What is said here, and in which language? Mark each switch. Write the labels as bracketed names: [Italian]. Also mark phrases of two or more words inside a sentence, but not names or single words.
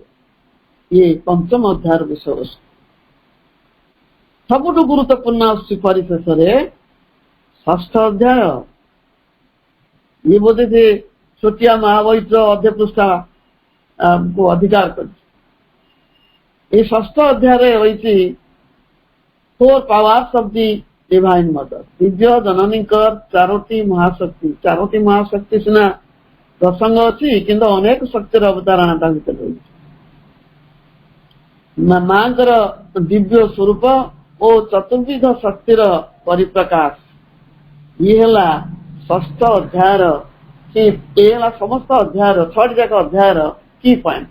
[Odia] ଇଏ ପଞ୍ଚମ ଅଧ୍ୟାୟର ବିଷୟବସ୍ତୁ। ସବୁଠୁ ଗୁରୁତ୍ୱପୂର୍ଣ୍ଣ ଆସୁଛି ପରିଶେଷରେ ଷଷ୍ଠ ଅଧ୍ୟାୟ। ଇଏ ବୋଧେ ସେ ଛୋଟିଆ ମହାବୈତ୍ର ଅଧେ ପୃଷ୍ଠା କୁ ଅଧିକାର କରିଛି। [Bangla] এই ষষ্ঠ অধ্যায়ে রয়েছে 4 [English] powers of the divine mother. [Odia] ଦିବ୍ୟ ଜନନୀଙ୍କର ଚାରୋଟି ମହାଶକ୍ତି ସିନା ପ୍ରସଙ୍ଗ ଅଛି କିନ୍ତୁ ଅନେକ ଶକ୍ତିର ଅବତାରଣା ତା ଭିତରେ ରହିଛି। ମାଙ୍କର ଦିବ୍ୟ ସ୍ୱରୂପ ଓ ଚତୁର୍ବିଧ ଶକ୍ତିର ପରିପ୍ରକାଶ। ଇଏ ହେଲା ଷଷ୍ଠ ଅଧ୍ୟାୟର କି ଏ ହେଲା ସମସ୍ତ ଅଧ୍ୟାୟର 6ଟି ଯାକ ଅଧ୍ୟାୟର କି ପଏଣ୍ଟ।